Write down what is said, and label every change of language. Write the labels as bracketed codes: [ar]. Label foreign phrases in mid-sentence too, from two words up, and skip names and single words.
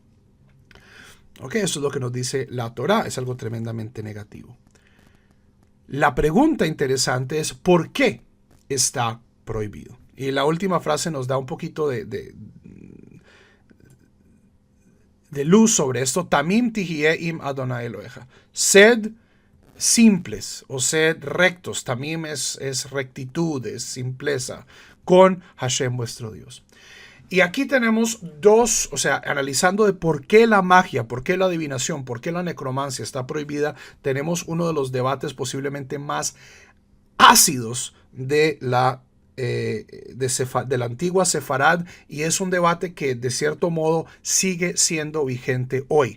[es] Ok, eso es lo que nos dice la Torá, es algo tremendamente negativo. La pregunta interesante es ¿por qué está prohibido? Y la última frase nos da un poquito de luz sobre esto. [he] תמים תהיה עם ה' אלוהיך. [es] Sed simples o sed rectos. Tamim es rectitud, es simpleza con Hashem vuestro Dios. Y aquí tenemos dos, o sea, analizando de por qué la magia, por qué la adivinación, por qué la necromancia está prohibida, tenemos uno de los debates posiblemente más ácidos de la antigua Sefarad, y es un debate que de cierto modo sigue siendo vigente hoy.